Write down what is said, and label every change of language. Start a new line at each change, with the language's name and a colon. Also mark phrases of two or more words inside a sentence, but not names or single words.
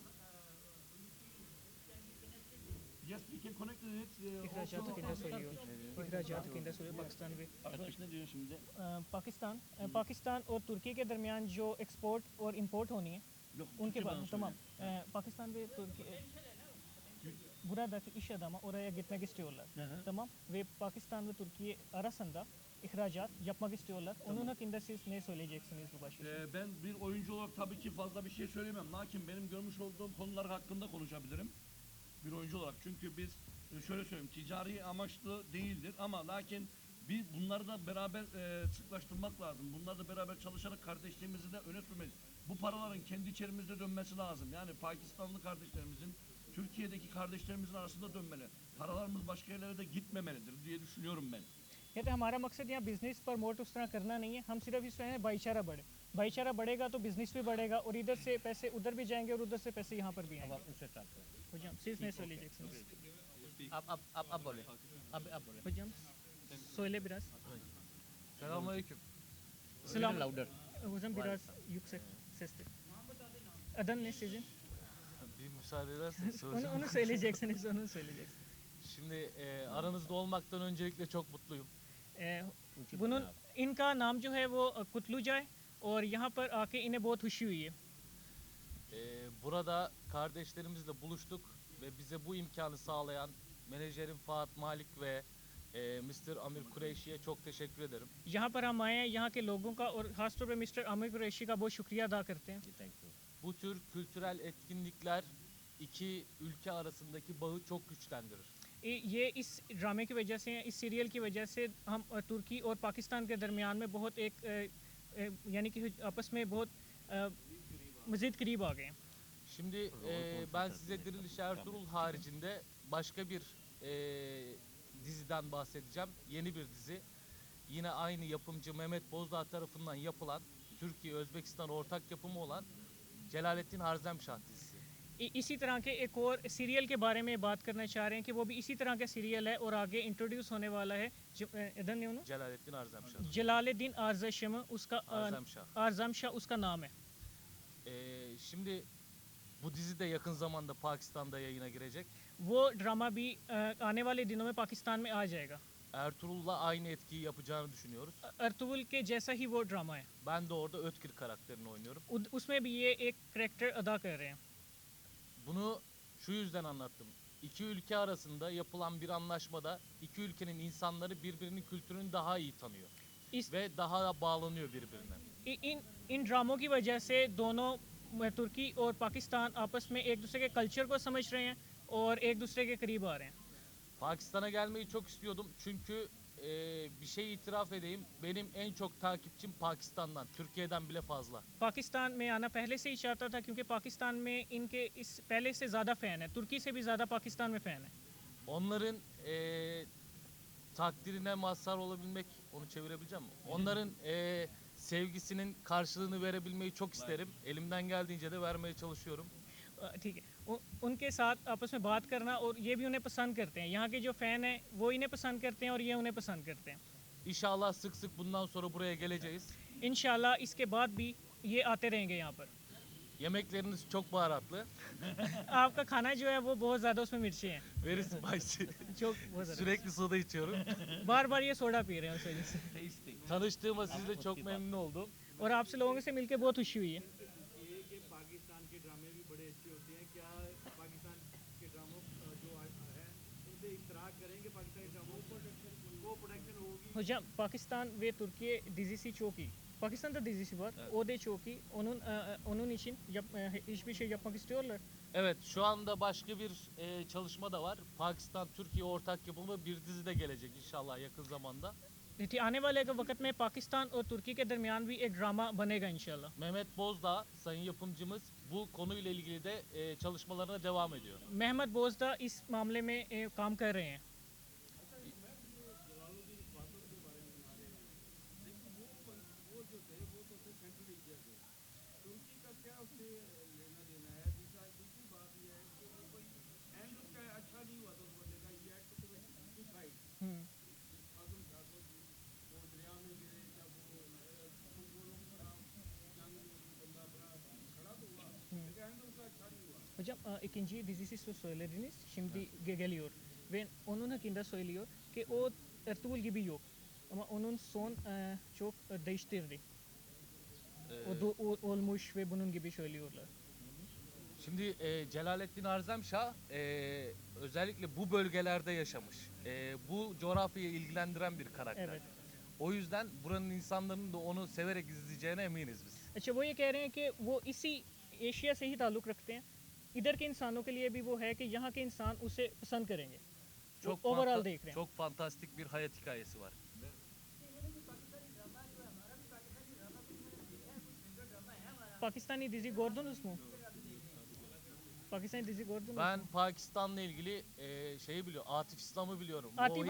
English: Yes, we can connect with it.
Turkish: İhracatı kimde söylüyor? İhracatı kimde söylüyor? Pakistan ve Arkadaş ne diyor şimdi?
Urdu: پاکستان اور ترکی کے درمیان جو ایکسپورٹ اور امپورٹ ہونی ہے
Turkish: Yok.
Urdu: ان کے
Turkish: Türkçe bana
Urdu: بعد
Turkish: söyle. tamam. Pakistan ve Türkiye buradaki iş adamı oraya gitmek istiyorlar. hı. Tamam. Ve Pakistan ve Türkiye arasında ihracat yapmak istiyorlar. Onun hakkında siz ne söyleyeceksiniz bu başlıkta? Ben bir oyuncu olarak tabii ki fazla bir şey söyleyemem. Lakin benim görmüş olduğum konular hakkında konuşabilirim. Bir oyuncu olarak. Çünkü biz şöyle söyleyeyim, ticari amaçlı değildir ama lakin biz bunları da beraber sıklaştırmak lazım. Bunları da beraber çalışarak kardeşliğimizi de öne sürmeliyiz. Bu paraların kendi içerimizde dönmesi lazım. Yani Pakistanlı kardeşlerimizin, Türkiye'deki kardeşlerimizin arasında dönmeli. Paralarımız başka yerlere de gitmemelidir diye düşünüyorum ben.
Urdu: کہتے ہیں ہمارا مقصد یہاں بزنس پروموٹ اس طرح کرنا نہیں ہے. ہم صرف اس طرح بھائی چارہ بڑھے. بھائی چارہ بڑھے گا تو بزنس بھی بڑھے گا اور ادھر سے پیسے ادھر بھی جائیں گے اور ادھر سے پیسے یہاں پر بھی اب آئیں گے. آپ ان سے start کریں.
Turkish: Hocam siz ne söyleyeceksiniz?
Urdu: اب بولے. اب بولے.
Turkish: Hocam söyle biraz. Selamünaleyküm. Selam. Louder. Hocam biraz yüksek sesli. Adın ne sizin? Bir müsaade ederseniz soracağım. Onu söyleyeceksiniz, onu söyleyeceksiniz. Şimdi aranızda olmaktan öncelikle çok mutluyum.
Urdu: bunun ان کا نام جو ہے وہ قتلوجا ہے اور یہاں پر آ کے انہیں بہت خوشی ہوئی ہے.
Turkish: Burada kardeşlerimizle buluştuk ve bize bu imkanı sağlayan menajerim Fuat Malik ve Mr. Amir Kureyşi'ye çok teşekkür ederim.
Urdu: یہاں پر ہم آئے ہیں، یہاں کے لوگوں کا اور خاص طور پہ مسٹر عامر قریشی کا بہت شکریہ ادا کرتے ہیں.
English: Thank you.
Turkish: Bu tür kültürel etkinlikler iki ülke arasındaki bağı çok güçlendirir.
Urdu: یہ اس ڈرامے کی وجہ سے، اس سیریل کی وجہ سے ہم ترکی اور پاکستان کے درمیان میں بہت ایک یعنی کہ آپس میں بہت مزید قریب آ گئے ہیں.
Turkish: Şimdi ben size Diriliş Ertuğrul haricinde başka bir diziden bahsedeceğim. Yeni bir dizi. Yine aynı yapımcı Mehmet Bozdağ tarafından yapılan, Türkiye-Özbekistan ortak yapımı olan Celalettin Harzemşah dizisi.
Urdu: اسی طرح کے ایک اور سیریل کے بارے میں بات کرنا چاہ رہے ہیں کہ وہ بھی اسی طرح کا سیریل ہے اور آگے انٹروڈیوس ہونے والا ہے ادھر نہیں ہونا Celalettin Harzemşah. جلال الدین آرزشم اس کا Harzemşah. آرزم شاہ اس کا نام ہے.
Turkish: Şimdi bu dizi de yakın zamanda Pakistan'da yayına girecek.
Urdu: وہ ڈرامہ بھی آنے والے دنوں میں پاکستان میں آ جائے گا.
Turkish: Ertuğrul'la aynı etkiyi yapacağını düşünüyoruz.
Urdu: ارطغرل کے جیسا ہی وہ ڈرامہ ہے.
Turkish: Ben de orada Ötkir karakterini oynuyorum.
Urdu: اس میں بھی یہ ایک کریکٹر ادا کر رہے ہیں.
Turkish: Bunu şu yüzden anlattım. İki ülke arasında yapılan bir anlaşmada iki ülkenin insanları birbirinin kültürünü daha iyi tanıyor.
Urdu: اس
Turkish: Ve daha da bağlanıyor birbirine.
Urdu: ان ڈراموں کی وجہ سے دونوں ترکی اور پاکستان آپس میں ایک دوسرے کے کلچر کو سمجھ رہے ہیں اور ایک دوسرے کے قریب آ رہے ہیں.
Turkish: Pakistan'a gelmeyi çok istiyordum çünkü bir şey itiraf edeyim. Benim en çok takipçim Pakistan'dan, Türkiye'den bile fazla.
Urdu: پاکستان میں آنا پہلے سے ہی چاہتا تھا کیونکہ پاکستان میں ان کے اس پہلے سے زیادہ فین ہے. ترکی سے بھی زیادہ پاکستان میں فین ہے.
Turkish: Onların takdirine mazhar olabilmek, onu çevirebileceğim mi? Onların sevgisinin karşılığını verebilmeyi çok isterim. Elimden geldiğince de vermeye çalışıyorum.
Urdu: ٹھیک ہے. ان کے ساتھ آپس میں بات کرنا اور یہ بھی انہیں پسند کرتے ہیں. یہاں کے جو فین ہیں وہ انہیں پسند کرتے ہیں اور یہ انہیں پسند کرتے ہیں.
Turkish: İnşallah sık sık bundan sonra buraya geleceğiz.
Urdu: ان شاء اللہ اس کے بعد بھی یہ آتے رہیں گے یہاں پر.
Turkish: Yemekleriniz çok baharatlı.
Urdu: آپ کا کھانا جو ہے وہ بہت زیادہ اس میں مرچی ہیں.
English: Very spicy.
Urdu: çok بہت زیادہ.
Turkish: Sürekli soda içiyorum.
Urdu: بار بار یہ سوڈا پی رہے ہیں اس وجہ سے. Tasting.
Turkish: Tanıştığıma sizle çok memnun oldum.
Urdu: اور آپ سے لوگوں سے مل کر بہت خوشی ہوئی ہے. یہ کہ پاکستان کے ڈرامے بھی بڑے اچھے ہوتے ہیں. کیا پاکستان کے ڈراموں جو ہے ان سے اشتراک کریں گے پاکستانی ڈراموں کو پروڈکشن ہوگی.
Turkish: Hocam Pakistan ve Türkiye dizisi çok iyi. Pakistan'da dizisi var. Evet. O da çok iyi. Onun için hiçbir şey yapmak istiyorlar. Evet, şu anda başka bir çalışma da var. Pakistan-Türkiye ortak yapımı bir dizi de gelecek inşallah yakın zamanda.
Urdu: آنے والے کے وقت میں پاکستان اور ترکی کے درمیان بھی ایک ڈرامہ بنے گا ان شاء اللہ.
Turkish: Mehmet Bozdağ, sayın yapımcımız bu konuyla ilgili de çalışmalarına devam ediyor.
Urdu: مہمد بوزدا اس معاملے میں کام کر رہے ہیں. ترکی کا کیا اس سے لینا دینا ہے. دوسری بات یہ ہے کہ وہ کوئی اینڈ اس کا اچھا نہیں ہوا تھا اس بندے کا. یہ ایکٹ تو سوسائیڈ آعظم شاہ کو وہ دریا میں گرے جب وہ لوگ جنگ میں بندہ اپنا کھڑا تو ہوا لیکن اینڈ اس کا اچھا نہیں ہوا.
Turkish: Hocam ikinci dizisi söylediniz. Şimdi geliyor. Ve onun hakkında söylüyor ki o Ertuğrul gibi yok. Ama onun son çok değiştirdi. O olmuş ve bunun gibi söylüyorlar. Şimdi Celalettin Harzemşah özellikle bu bölgelerde yaşamış. Bu coğrafyayı ilgilendiren bir karakter. Evet. O yüzden buranın insanların da onu severek izleyeceğine eminiz biz.
Urdu: اچھا وہ یہ کہہ رہے ہیں کہ وہ اسی ایشیا سے ہی تعلق رکھتے ہیں. ادھر کے انسانوں کے لیے بھی وہ ہے کہ یہاں کے انسان اسے پسند کریں گے.
Turkish: Çok
Urdu: اوورآل دیکھ رہے ہیں.
Turkish: çok fantastik bir hayat hikayesi var. पाकिस्तानी dizi gördünüz mü? Pakistan'ı dizi gördünüz mü? Ben Pakistan'la ilgili şeyi biliyorum. Atif İslam'ı biliyorum. Atif